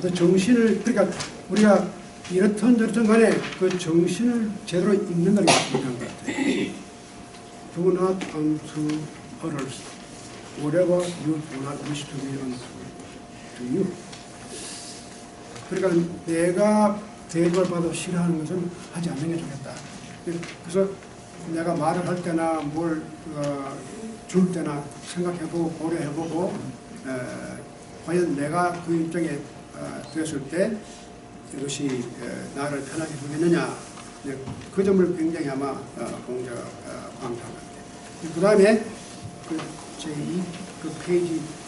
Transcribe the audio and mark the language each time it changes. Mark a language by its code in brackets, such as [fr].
[ko] 그 정신을, 그러니까 우리가 이렇든 저렇든 간에 그 정신을 제대로 읽는다는 게 중요한 것 같아요. [en] Do not unto others whatever you do not wish to be unto you. [ko] 그러니까 내가 대접을 받아 싫어하는 것은 하지 않는 게 좋겠다. 그래서 내가 말을 할 때나 뭘 줄 때나 생각해보고 고려해보고 과연 내가 그 입장에 되었을 때 이것이 나를 편하게 주겠느냐, 그 점을 굉장히 아마 공자가 강조한 것 같아요. 그 다음에 제2 페이지